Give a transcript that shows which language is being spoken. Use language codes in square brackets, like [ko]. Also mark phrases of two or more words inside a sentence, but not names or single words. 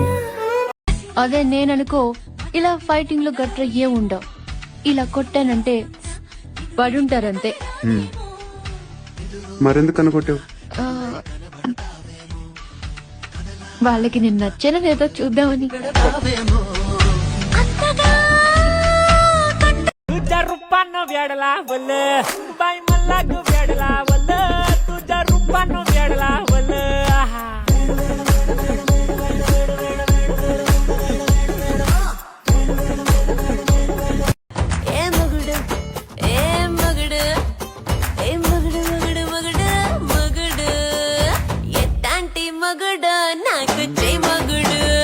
[te] అదే నేననుకో ఇలా ఫైటింగ్ లో గట్ర ఏ ఉండవు ఇలా కొట్టానంటే పడుంటారంతే మరెందుకు అనుకుంటావు ఆ, వాళ్ళకి నేను నచ్చనదేదో చూద్దామని [mr] तुझ्या रूपानं वेडला बोल बाई मला ग वेडला बोल तुझ्या रूपानं वेडला बोल [te] ఏ మగుడు ఏ మగుడు ఏ మగుడు మగుడు మగుడు మగుడు ఎత్తాంటి మగుడు నాకు చే మగుడు